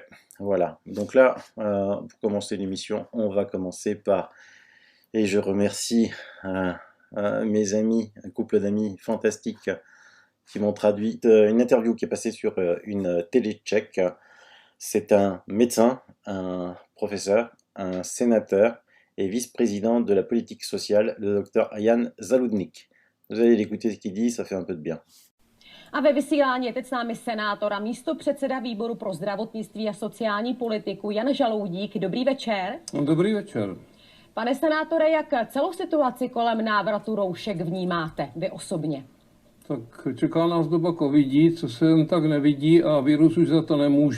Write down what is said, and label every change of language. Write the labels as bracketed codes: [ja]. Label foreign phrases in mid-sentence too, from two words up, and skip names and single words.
[fr] Voilà, donc là, pour commencer l'émission, on va commencer par, et je remercie mes amis, un couple d'amis fantastiques qui m'ont traduit une interview qui est passée sur une télé tchèque. C'est un médecin, un professeur, un sénateur et vice-président de la politique sociale, le docteur Jan Zaludnik. Vous allez l'écouter ce qu'il dit, ça fait un peu de bien. [cs] A ve vysílání je teď s námi senátor a místopředseda výboru pro zdravotnictví a sociální politiku Jan Žaloudík. Dobrý večer. Dobrý večer. Pane senátore, jak celou situaci kolem návratu roušek vnímáte vy osobně? Tak čeká nás doba covidí, co se jen tak nevidí a virus už za to nemůže.